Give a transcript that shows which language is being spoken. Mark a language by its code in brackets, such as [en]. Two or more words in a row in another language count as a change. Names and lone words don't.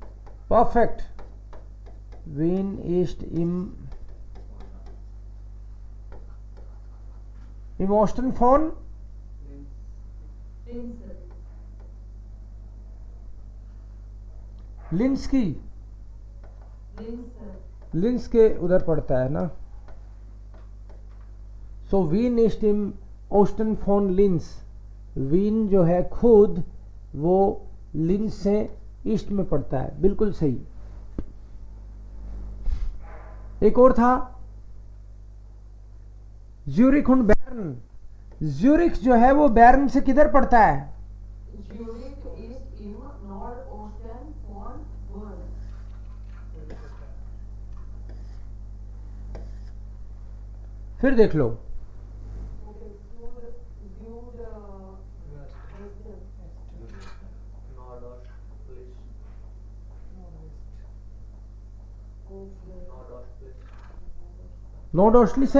[de] परफेक्ट। Wien ist im Osten von Linz, sir. [hi] लिंस की, [de] Linz, sir. [hi] लिंस के उधर पड़ता है ना। [de] So Wien ist im Osten von Linz. [hi] वीन जो है खुद वो लिंस से ईस्ट में पड़ता है, बिल्कुल सही। एक और था ज्यूरिक und बेर्न। ज्यूरिक जो है वो बेर्न से किधर पड़ता है? [de] Zurich ist im Nordosten von Bern. [hi] फिर देख लो, Okay, नॉर्थ ऑस्टली से।